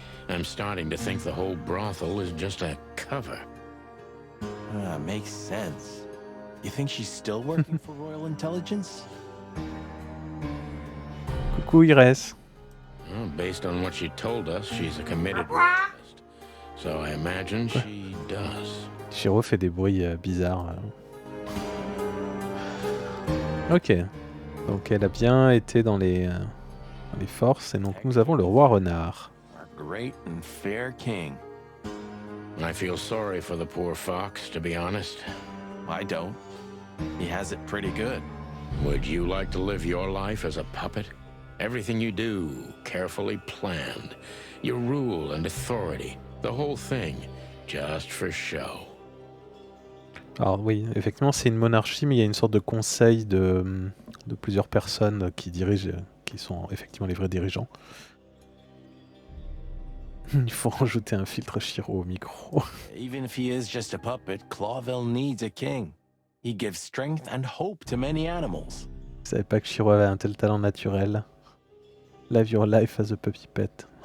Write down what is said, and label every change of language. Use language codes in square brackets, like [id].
[en] I'm starting to think the whole brothel is just a cover. Makes sense. You think she's still working for Royal Intelligence? [fr] Coucou Iris. [en] Well, based on what she told us, she's a committed royalist. So I imagine she does. [fr] Shiro fait des bruits bizarres. Ok. Donc elle a bien été dans les forces. Et donc nous avons le roi renard. [en] Our great and fair king. I feel sorry for the poor fox, to be honest. I don't. He has it pretty good. Would you like to live your life as a puppet? Everything you do, carefully planned. Your rule and authority, the whole thing, just for show. [fr] Alors oui, effectivement c'est une monarchie, mais il y a une sorte de conseil de plusieurs personnes qui dirigent, qui sont effectivement les vrais dirigeants. Il faut rajouter un filtre Shiro au micro. [en] Even if he is just a puppet, Clawville needs a king. He gives strength and hope to many animals. [fr] Je savais pas que Shiro avait un tel talent naturel. [en] Live your life as a puppy pet.